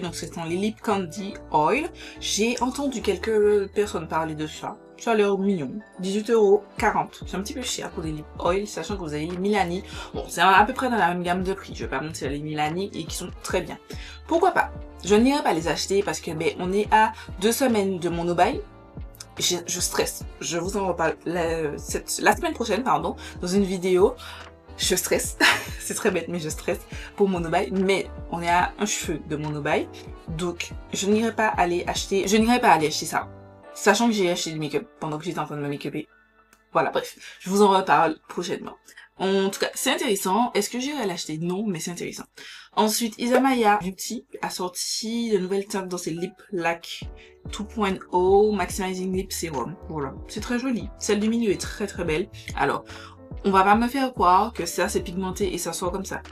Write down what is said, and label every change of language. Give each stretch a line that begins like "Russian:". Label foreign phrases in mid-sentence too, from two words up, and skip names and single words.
French: Donc, ce sont les
English: lip candy oil.
French: J'ai entendu quelques personnes parler de ça. Ça a l'air mignon. 18,40 €. C'est un petit peu cher pour des
English: lip oil,
French: sachant que vous avez les Milani. Bon, c'est à peu près dans la même gamme de prix. Je vais pas mentir, les Milani et qui sont très bien. Pourquoi pas? Je n'irai pas les acheter parce que, ben, on est à 2 semaines de mon no-buy. Je stresse. Je vous en reparle la semaine prochaine, pardon, dans une vidéo. Je stresse. C'est très bête, mais je stresse pour mon no-buy. Mais on est à un cheveu de mon no-buy. Donc, je n'irai pas aller acheter ça. Sachant que j'ai acheté du make-up pendant que j'étais en train de me make-upper. Voilà, bref. Je vous en reparle prochainement. En tout cas, c'est intéressant. Est-ce que j'irai l'acheter? Non, mais c'est intéressant. Ensuite, Isamaya Beauty a sorti de nouvelles teintes dans ses Lip Lac 2.0 Maximizing Lip Serum. Voilà. C'est très joli. Celle du milieu est très très belle. Alors, on va pas me faire croire que ça c'est pigmenté et ça sort comme ça.